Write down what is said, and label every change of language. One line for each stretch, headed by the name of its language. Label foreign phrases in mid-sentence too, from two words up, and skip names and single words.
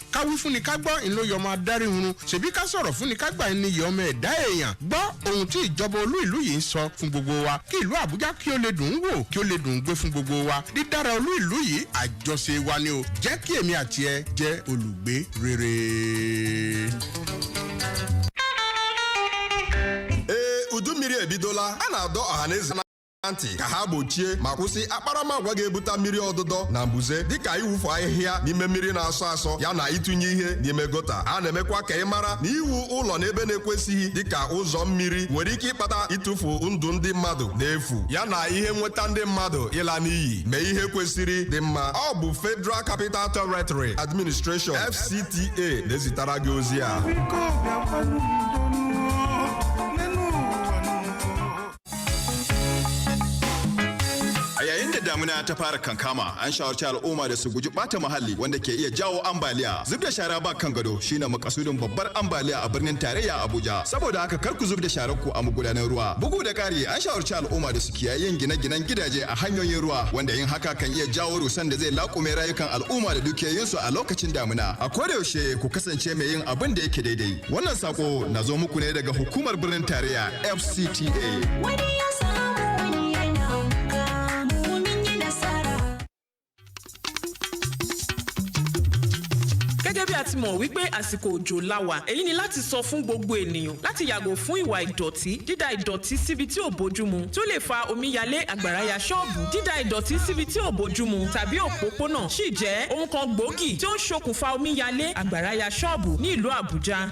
Yoruba: Káwí fún ni ká gbọ́ ìlú yọmọ adarí hurun, ṣèbí ká sọ̀rọ̀ fún ni ká gbà ní yọmọ ẹ̀dá èèyàn. Gbọ́ ohun tí ìjọba olú ìlú yìí ń sọ fún gbogbo wa, kí ìlú Àbújá kí ó lè dùn ún wò, kí ó lè dùn ún gbé fún gbogbo wa. Dídára olú ìlú yìí àjọṣe wa ni o. Jẹ́ kí èmi àti ẹ jẹ́ olùgbé rere.
Igbo: Udu mmiri ebidola, a na-adọ ọhaneze ntị ka ha gbochie ma kwụsị akparamagwa ga-ebute mmiri ọdụdọ na mbuze dịka iwufu ahịhịa n'ime mmiri na-asọ asọ ya na ịtụnye ihe n'ime gota. A na-emekwa ka ị mara na iwu ụlọ n'ebe na-ekwesịghị dịka ụzọ mmiri nwere ike ịkpata ịtụfu ndụ ndị mmadụ n'efu ya na ihe nweta ndị mmadụ ịla n'iyi. Mee ihe kwesịrị dị mma. Ọ bụ Federal Capital Territory Administration FCTA na-ezitara gị ozi a.
Hausa: A yayin da damuna ta fara kankama an shawarci al'umma da su guji bata muhalli wanda ke iya jawo ambaliya. Zub da shara ba kan gado shine makasudin babbar ambaliya a birnin tarayya Abuja. Saboda haka kar ku zub da sharar ku a magudanan ruwa. Bugu da ƙari an shawarci al'umma da su kiyaye yin gine-ginen gidaje a hanyoyin ruwa wanda yin haka kan iya jawo rusan da zai laƙume rayukan al'umma da dukiyoyinsu a lokacin damuna. A koda yaushe ku kasance mai yin abin da yake daidai. Wannan sako na zo muku ne daga hukumar birnin tarayya FCTA. Wani ya samu wani yana kamu min yi nasara.
Yoruba: Gẹ́gẹ́ bí a ti mọ̀ wípé àsìkò òjò la wà, èyí ni láti sọ fún gbogbo ènìyàn láti yàgò fún ìwà ìdọ̀tí, dídà ìdọ̀tí síbi tí ò bójúmu tí ó lè fa omíyalé, àgbàrá ya ṣọ́ọ̀bù, dídà ìdọ̀tí síbi tí ò bójúmu tàbí òpópónà sì jẹ́ ohun kan gbòógì tí ó ń ṣokùnfà omíyalé, àgbàrá ya ṣọ́ọ̀bù ní ìlú Àbújá.